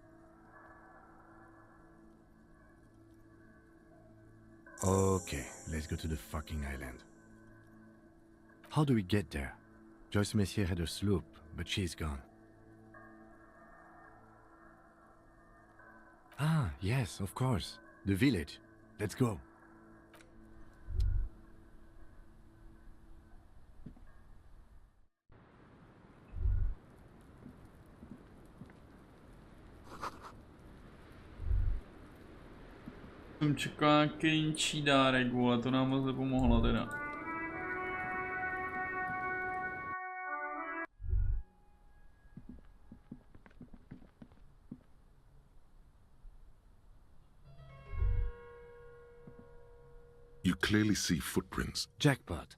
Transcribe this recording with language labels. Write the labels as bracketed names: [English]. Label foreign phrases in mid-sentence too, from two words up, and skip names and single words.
[English] Okay, let's go to the fucking island. How do we get there? Joyce Messier had a sloop, but she's gone. Ah, yes, of course. The village. Let's go. [Czech] Jsem čekal nějaký jinčí dárek, vole, to nám moc nepomohlo teda. [English] You clearly see footprints. Jackpot.